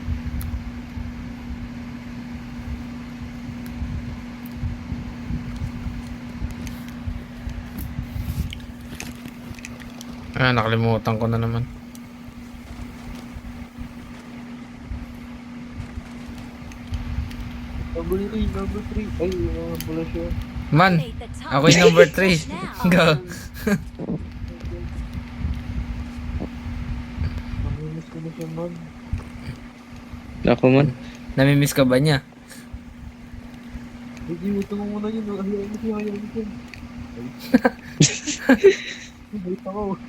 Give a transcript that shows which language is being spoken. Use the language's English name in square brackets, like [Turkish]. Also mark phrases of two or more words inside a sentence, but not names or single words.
[Filipino] Ah, nakalimutan ko na naman. Number 3. Ay, wala siya. [English] Man, Made the top [Filipino] ako yung number 3. [English] just now. Go. [Filipino] Namimiss ko na siya, man. Ako man. Namimiss ka ba niya? Hindi, ito mo muna yun. Hayaan mo siya. Wait ako.